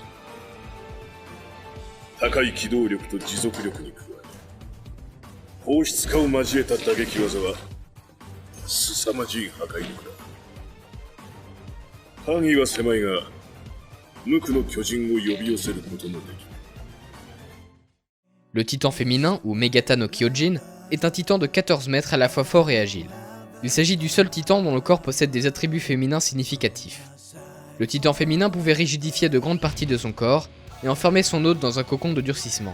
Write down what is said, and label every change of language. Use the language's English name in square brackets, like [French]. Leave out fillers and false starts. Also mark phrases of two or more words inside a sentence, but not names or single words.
[Japanese] 高い機動力と持続力に加え、放出化を交えた打撃技は凄まじい破壊力だ。範囲は狭いが、無垢の巨人を呼び寄せることもできる。 [French] Le titan féminin, ou Megata no Kyojin, est un titan de 14 mètres à la fois fort et agile. Il s'agit du seul titan dont le corps possède des attributs féminins significatifs. Le titan féminin pouvait rigidifier de grandes parties de son corps et enfermer son hôte dans un cocon de durcissement.